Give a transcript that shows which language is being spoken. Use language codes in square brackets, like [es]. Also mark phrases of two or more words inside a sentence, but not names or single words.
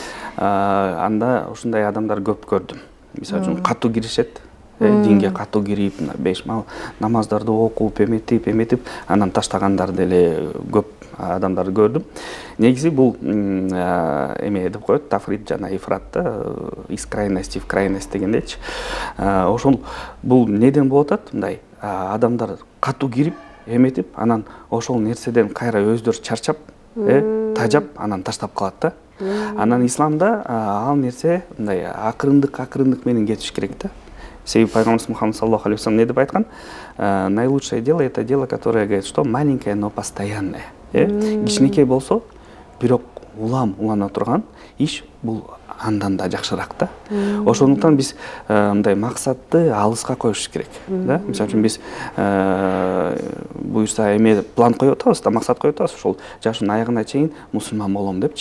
[ky] Анда ушундай адамдар көп көрдүм. Мисалы үчүн катуу киришет, динге катуу кирип, 5 маал намаздарды окуп, эметип, анан таштагандар деле көп адамдарды көрдүм. Негизи бул эме деп коет, тафрит жана ифрат да, [ru] из крайности в крайность дегендечи. [ky] Ошол бул неден болуп атат? Мындай адамдар катуу кирип, эметип, анан ошол нерседен кайра өздөрү чарчап, тажап, анан таштап калат да. Анан исламда ал нерсе мындай акырындык менен кетиш керек да. Себеби пайгамбарыбыз Мухаммад [ar] صلى الله عليه وسلم [ky] не деп айткан? [ru] Наилучшее дело это дело, которое говорит, что маленькое, но постоянное. [ky] Кичинекей болсо, бирок улана турган иш бул андан да жакшыраак да. Ошондуктан биз мындай максатты алыска коюш керек, да? Мисалы үчүн биз буюрса эме план коюп атабыз да, максат коюп атабыз, ошол жашынын аягына чейин мусулман болом депчи.